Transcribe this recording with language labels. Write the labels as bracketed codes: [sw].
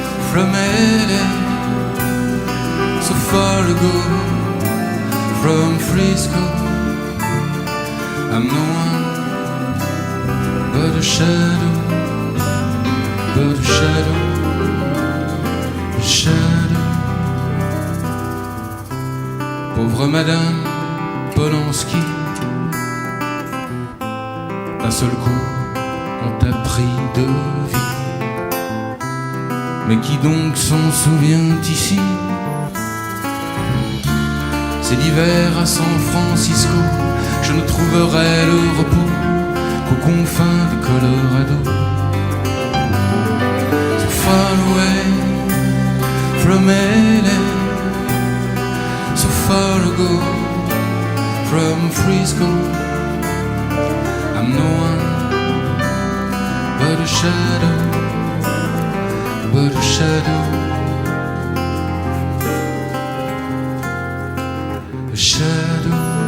[en] From LA, so far ago from Frisco, I'm no one but a shadow, but a shadow, a shadow. [fr] Pauvre Madame Polanski, d'un seul coup on t'a pris de vie. Mais qui donc s'en souvient ici? C'est l'hiver à San Francisco, je ne trouverai le repos qu'aux confins du Colorado. [en] So far away from LA, so far ago from Frisco, I'm no one but a shadow, but a shadow, a shadow.